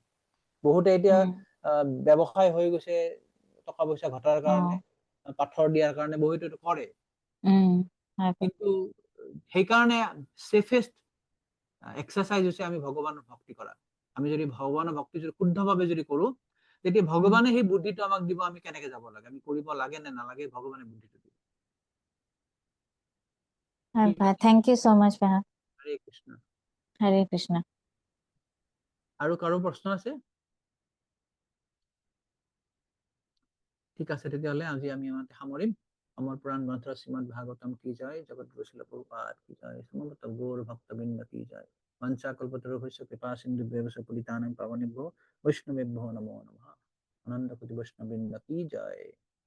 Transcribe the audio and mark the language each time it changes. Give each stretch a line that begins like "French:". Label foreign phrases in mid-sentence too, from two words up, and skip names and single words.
Assamese: বহুতে এতিয়া ব্যৱসায় হৈ গৈছে টকা পইচা ঘটাৰ কাৰণে, পাথৰ দিয়াৰ কাৰণে বহুতে এইটো কৰে। কিন্তু সেইকাৰণে
English: safest exercise
Assamese: হৈছে আমি ভগৱানৰ ভক্তি কৰা। আমি যদি ভগৱানৰ ভক্তি যদি শুদ্ধভাৱে যদি কৰো, তেতিয়া ভগৱানে সেই বুদ্ধিটো আমাক দিব, আমি কেনেকে যাব লাগে, আমি কৰিব লাগে নে নালাগে, ভগৱানে বুদ্ধিটো দিব।
English: thank you so much
Assamese: ভাই। হৰে কৃষ্ণ। হৰে কৃষ্ণ। আৰু কাৰো প্ৰশ্ন আছে? ঠিক আছে, তেতিয়াহ'লে আজি আমি আমাতে সামৰিম। অমৰ পুৰাণ গ্ৰন্থ শ্ৰীমদ ভাগৱতম
Hindi: की जय,
Assamese: জগতগুৰু শ্ৰীল প্ৰভুপাদ
Hindi: की जय,
Assamese: সমবেত গৌৰ ভক্তবৃন্দ
Hindi: की जय।
Sanskrit: वंशा कल्पतरुभ्यश्च कृपा सिन्धुभ्यश्च पतितानां पावनेभ्यो वैष्णवेभ्यो नमो नमः।
Hindi: अनंत कोटि वैष्णववृंद की जय।